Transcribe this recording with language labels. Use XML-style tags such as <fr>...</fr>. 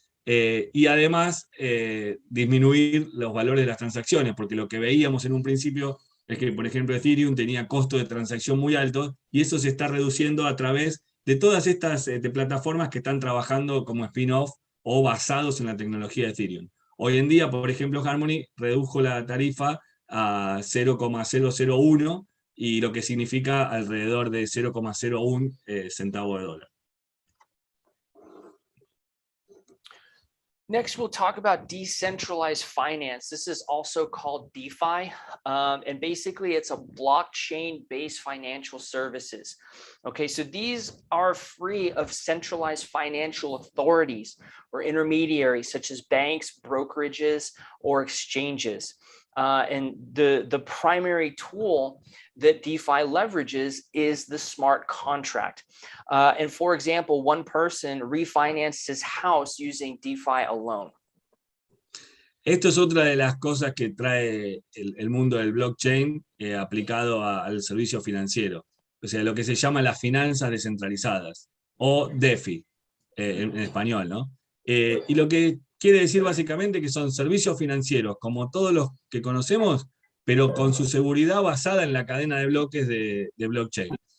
<es>Y además disminuir los valores de las transacciones, porque lo que veíamos en un principio es que, por ejemplo, Ethereum tenía costo de transacción muy altos, y eso se está reduciendo a través de todas estas plataformas que están trabajando como spin-off o basados en la tecnología de Ethereum. Hoy en día, por ejemplo, Harmony redujo la tarifa a 0,001, y lo que significa alrededor de 0,01 centavo de dólar.</es> <en>Next, we'll talk about decentralized finance. This is also called DeFi, and basically it's a blockchain-based financial services. Okay, so these are free of centralized financial authorities or intermediaries such as banks, brokerages, or exchanges. And the primary tool that DeFi leverages is the smart contract. And for example, one person refinanced his house using DeFi alone.</en> <es>Esto es otra de las cosas que trae el mundo del blockchain aplicado al servicio financiero. O sea, lo que se llama las finanzas descentralizadas, o DeFi, en español, ¿no? Y lo que quiere decir básicamente que son servicios financieros, como todos los que conocemos, pero con su seguridad basada en la cadena de bloques de blockchain.</es>